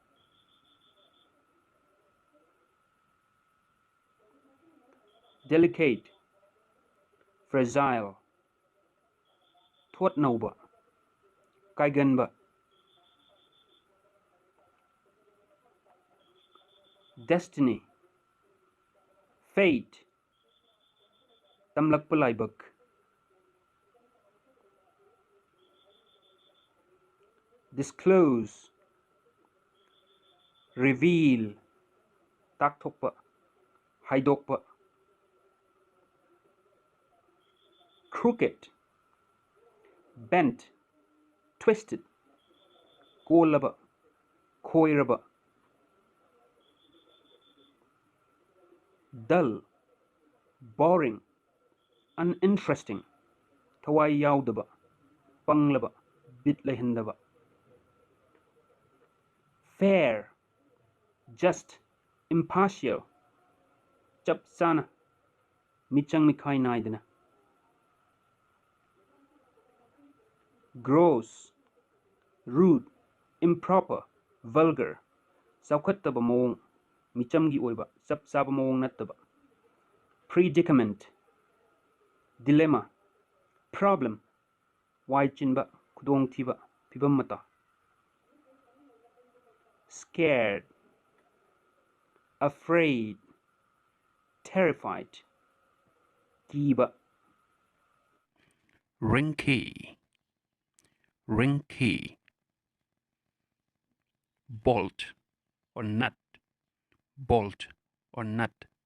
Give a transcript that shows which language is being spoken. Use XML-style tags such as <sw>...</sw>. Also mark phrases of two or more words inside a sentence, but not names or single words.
<en>Delicate, fragile,</en> <mni>thuatnauba, kaiganba.</mni> <en>Destiny, fate,</en> <mni>tamlakpa laibak.</mni> <en>Disclose, reveal,</en> <mni>takthokpa, haidokpa.</mni> <en>Crooked, bent, twisted,</en> <mni>kolaba, koiraba.</mni> <en>Dull, boring, uninteresting,</en> <mni>thawai yaudaba, panglaba, bit lehendaba.</mni> <en>Fair, just, impartial,</en> <mni>chap sana, michang mikai naidana.</mni> <en>Gross, rude, improper, vulgar,</en> <mni>saukhattaba mawong, michamgi oiba, chap chaba mawong nattaba.</mni> <en>Predicament, dilemma, problem,</en> <mni>wai chinba, khudong thiba, phibam mata.</mni> <en>Scared, afraid, terrified, kiba. Ring key, ring key. Bolt or nut, bolt or nut.</en>